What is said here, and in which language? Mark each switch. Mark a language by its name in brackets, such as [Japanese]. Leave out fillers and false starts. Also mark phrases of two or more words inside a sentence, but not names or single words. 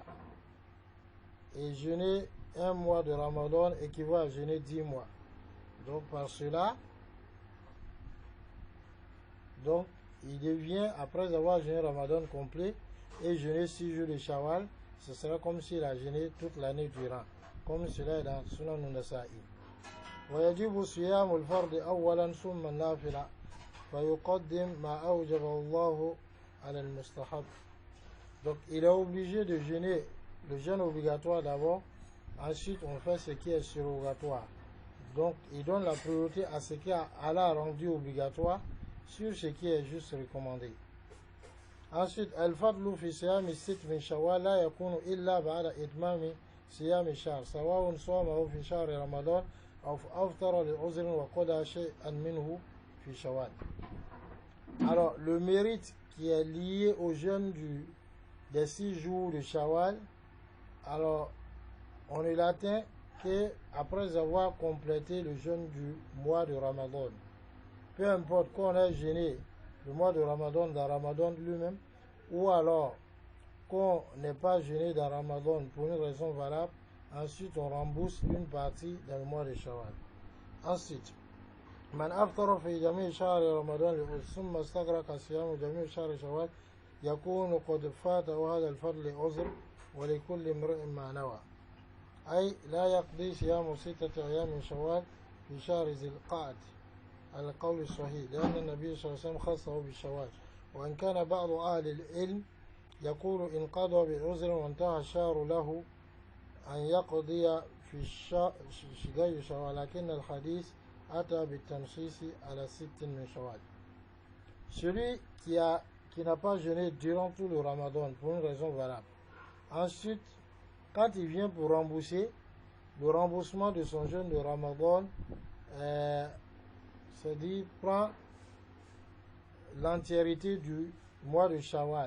[French] Et jeûner 1 mois de Ramadan équivaut à jeûner 10 mois. Donc par cela, donc il devient, après avoir jeûné Ramadan complet et jeûné 6 jours de Shawwal, ce sera comme s'il a jeûné toute l'année durant. Comme cela est dans Sunan an-Nasa'i. [Arabic] ويجب صيام الفرض أولا ثم النافلة فيقدم ما أوجبه الله على المستحب. [French] Donc il est obligé de jeûner le jeûne obligatoire d'abord, ensuite on fait ce qui est surrogatoire. Donc il donne la priorité à ce qui Allah a rendu obligatoire sur ce qui est juste recommandé. Ensuite, [Arabic] الفضل في صيام ست من شوال لا يكون إلا بعد إتمام صيام شهر سواء صومه في شهر رمضان [French] alors le mérite qui est lié au jeûne des 6 jours de Shawwal, alors on ne l'atteint qu'après avoir complété le jeûne du mois de Ramadan. Peu importe qu'on ait jeûné le mois de Ramadan dans Ramadan lui-même, ou alors qu'on n'ait pas jeûné dans Ramadan pour une raison valable, ensuite on rembourse une partie dans le mois de Shawwal. Ensuite, [Arabic] من أفطر في جميع شهر رمضان ثم استغرق صيام جميع شهر شوال يكون قد فاته هذا الفضل لعذر ولكل امرئ ما نوى. أي لا يقضي صيام 6 أيام من شوال في شهر ذي القعد على القول الصحيح لأن النبي صلى الله عليه وسلم خصه بالشوال. وإن كان بعض أهل العلم يقول إن قضى بعذر وانتهى الشهر له أن يقضي في شهر شوال لكن الحديث أتى بالتنصيص على 6 من شوال. [French] Celui qui n'a pas jeûné durant tout le Ramadan pour une raison valable. Ensuite, quand il vient pour rembourser, le remboursement de son jeûne de Ramadan, c'est-à-dire prend l'entièreté du mois de Shawwal.